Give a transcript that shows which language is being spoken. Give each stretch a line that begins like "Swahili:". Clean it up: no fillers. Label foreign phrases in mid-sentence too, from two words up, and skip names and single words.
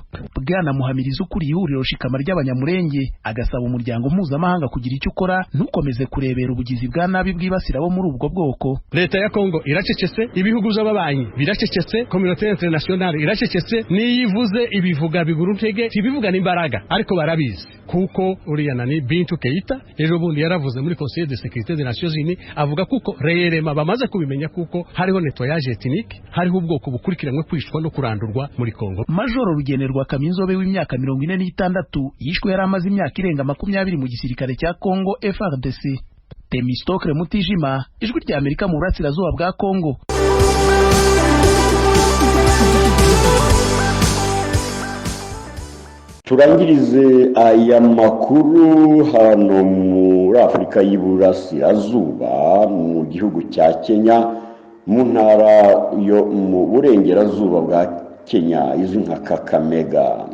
Kinyarwanda: Bwana Muhamiriza ukuriye ihuriro shikama ry'Abanyamurenge agasaba umuryango mpuzamahanga kugira icyo ukora, ntukomeze kurebera ubugizi bwa nabi bwibasira bo muri ubwo bwoko. Leta ya Kongo iracecetse, ibihugu by'ababanyi biracecetse,
French: communauté internationale
Kinyarwanda: iracecetse, niyivuze ibivuga biguruntege, ibivuga n'imbaraga, ariko barabizi kuko uriya nani Bintu Keita ejo bundi yaravuze muri Conseil de sécurité des Nations Unies, avuga kuko reyerema bamaze kubimenya kuko hariho
French: nettoyage ethnique,
Kinyarwanda: hariho ubwoko bukurikiranwe kwishwa no kurandurwa muri Kongo. Major Rugenerwa Kaminzobe w'imyaka 46 yishwe yari amaze imyaka irenga 20 mu gisirikare cya Kongo FARDC. Temistokle Mutijima, ijwi rya Amerika mu burasirazuba bwa Kongo. Turangirize aya makuru hano muri Afurika y'Iburasirazuba mu gihugu cya Kenya, mu ntara yo mu burengerazuba bwa Kenya izwi nka Kakamega.